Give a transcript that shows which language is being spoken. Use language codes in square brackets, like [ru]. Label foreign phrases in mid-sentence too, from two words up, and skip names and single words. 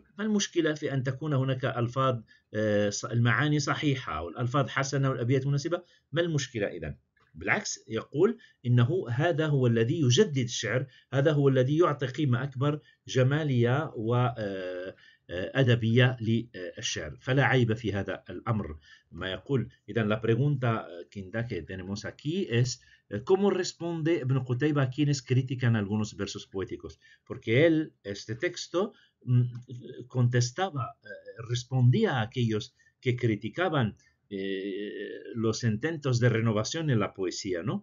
[ar] ما المشكلة في أن تكون هناك ألفاظ المعاني صحيحة والألفاظ حسنة والأبيات مناسبة؟ ما المشكلة إذن؟ بالعكس، يقول إنه هذا هو الذي يجدد الشعر، هذا هو الذي يعطي قيمة أكبر جمالية وأدبية للشعر، فلا عيب في هذا الأمر ما يقول. [es] إذن la pregunta que tenemos aquí es ¿cómo responde Ibn Qutayba a quienes critican algunos versos poéticos? Porque él, este texto, respondía a aquellos que criticaban los intentos de renovación en la poesía, ¿no?